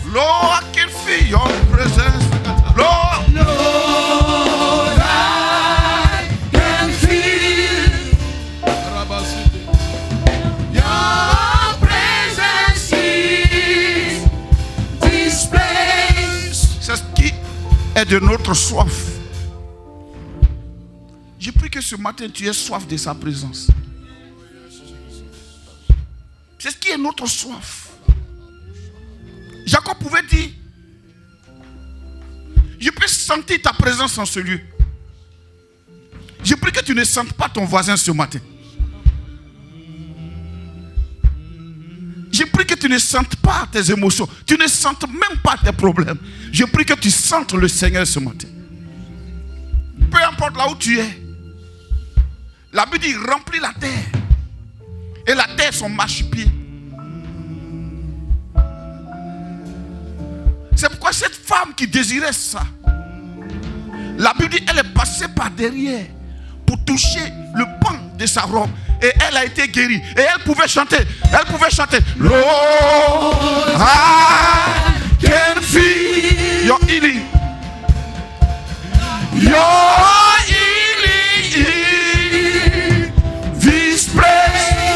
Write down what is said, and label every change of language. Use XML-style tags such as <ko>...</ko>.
<en>Lord, I can feel your presence. Lord, Lord, I can feel your presence in this place.</en> <fr>C'est ce qui est de notre soif. Je prie que ce matin tu aies soif de sa présence. C'est ce qui est notre soif. Jacob pouvait dire, je peux sentir ta présence en ce lieu. Je prie que tu ne sentes pas ton voisin ce matin. Je prie que tu ne sentes pas tes émotions. Tu ne sentes même pas tes problèmes. Je prie que tu sentes le Seigneur ce matin. Peu importe là où tu es. La Bible dit, remplis la terre. Et la terre, son marchepied. C'est pourquoi cette femme qui désirait ça, la Bible dit, elle est passée par derrière pour toucher le pan de sa robe. Et elle a été guérie. Et elle pouvait chanter. Elle pouvait chanter.</fr> <en>Lord, I can feel your healing. Your healing in this place.</en>